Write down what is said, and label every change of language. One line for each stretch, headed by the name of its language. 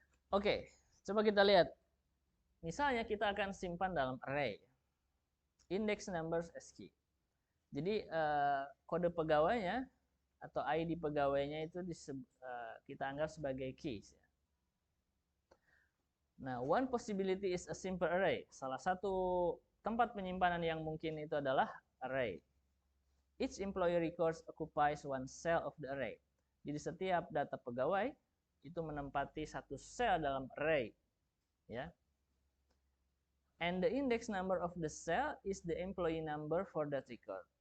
Indonesian: Oke, coba kita lihat. Misalnya kita akan simpan dalam array,
English: index numbers as key.
Indonesian: Jadi kode pegawainya atau ID pegawainya itu kita anggap sebagai keys.
English: Nah, one possibility is a simple array.
Indonesian: Salah satu tempat penyimpanan yang mungkin itu adalah array.
English: Each employee records occupies one cell of the array.
Indonesian: Jadi setiap data pegawai itu menempati satu sel dalam array, ya.
English: And the index number of the cell is the employee number for that record.